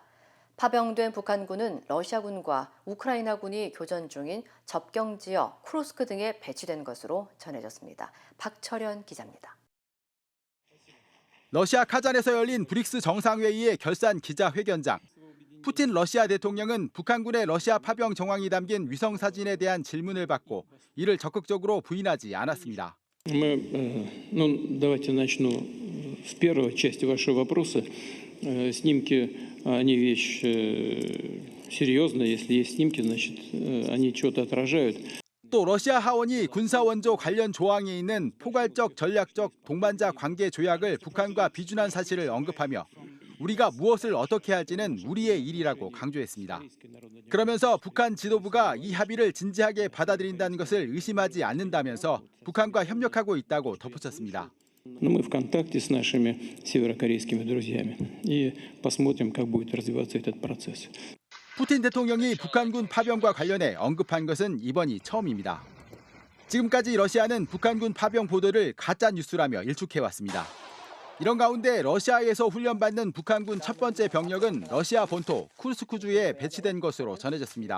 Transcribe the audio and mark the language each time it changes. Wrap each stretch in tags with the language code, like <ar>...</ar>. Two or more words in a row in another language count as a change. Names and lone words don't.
<ko>파병된 북한군은 러시아군과 우크라이나군이 교전 중인 접경 지역 쿠르스크 등에 배치된 것으로 전해졌습니다. 박철현 기자입니다. 러시아 카잔에서 열린 브릭스 정상회의의 결산 기자회견장. 푸틴 러시아 대통령은 북한군의 러시아 파병 정황이 담긴 위성 사진에 대한 질문을 받고 이를 적극적으로 부인하지 않았습니다.</ko> <ru>Давайте начну с первой части вашего вопроса. Снимки, они вещь серьезная. Если есть снимки, значит, они что-то отражают.</ru> <ko>또 러시아 하원이 군사원조 관련 조항에 있는 포괄적 전략적 동반자 관계 조약을 북한과 비준한 사실을 언급하며 우리가 무엇을 어떻게 할지는 우리의 일이라고 강조했습니다. 그러면서 북한 지도부가 이 합의를 진지하게 받아들인다는 것을 의심하지 않는다면서 북한과 협력하고 있다고 덧붙였습니다.</ko> <ru>Мы в контакте с нашими северокорейскими друзьями и посмотрим, как будет развиваться этот процесс.</ru> <ko>푸틴 대통령이 북한군 파병과 관련해 언급한 것은 이번이 처음입니다. 지금까지 러시아는 북한군 파병 보도를 가짜 뉴스라며 일축해왔습니다. 이런 가운데 러시아에서 훈련받는 북한군 첫 번째 병력은 러시아 본토 쿠르스크주에 배치된 것으로 전해졌습니다.</ko>